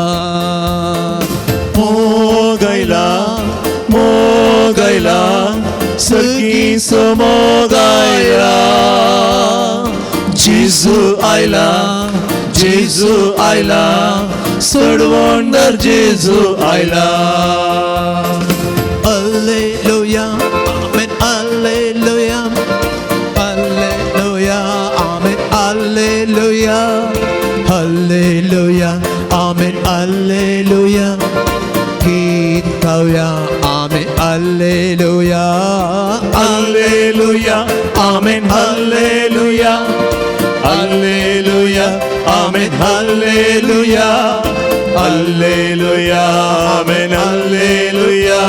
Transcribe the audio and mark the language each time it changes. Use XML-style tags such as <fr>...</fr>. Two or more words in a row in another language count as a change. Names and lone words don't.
<kok>मोग आयला सर्गीचो मोग आयला, जेजू आयला सोडवणदार जेजू आयला.</kok> <la>Alleluia, amen, alleluia, alleluia, amen, alleluia, alleluia, amen, alleluia.</la> <kok>गीत गाऊया, आमेन,</kok> <la>alleluia, Alleluia, amen, hallelujah, hallelujah, amen, hallelujah, hallelujah, amen, hallelujah.</la>